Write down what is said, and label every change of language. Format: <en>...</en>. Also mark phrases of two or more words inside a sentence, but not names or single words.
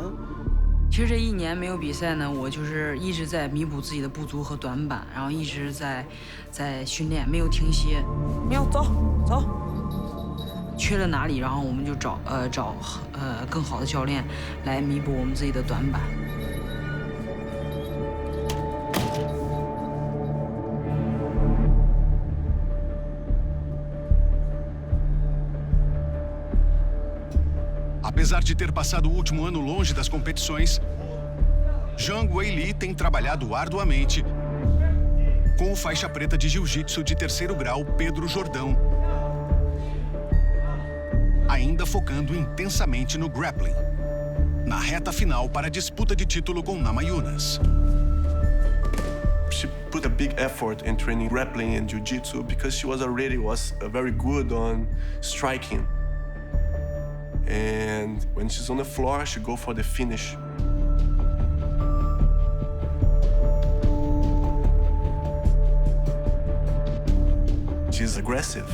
<zh>其实这一年没有比赛呢，我就是一直在弥补自己的不足和短板，然后一直在训练，没有停歇。你要走。缺了哪里，然后我们就找更好的教练来弥补我们自己的短板。</zh> <pt>Apesar de ter passado o último ano longe das competições, Zhang Weili tem trabalhado arduamente com o faixa preta de jiu-jitsu de terceiro grau Pedro Jordão, ainda focando intensamente no grappling, na reta final para a disputa de título com Namajunas.</pt> <en>She put a big effort in training grappling and jiu-jitsu because she was very good on striking. And when she's on the floor, she go for the finish. She's aggressive.</en>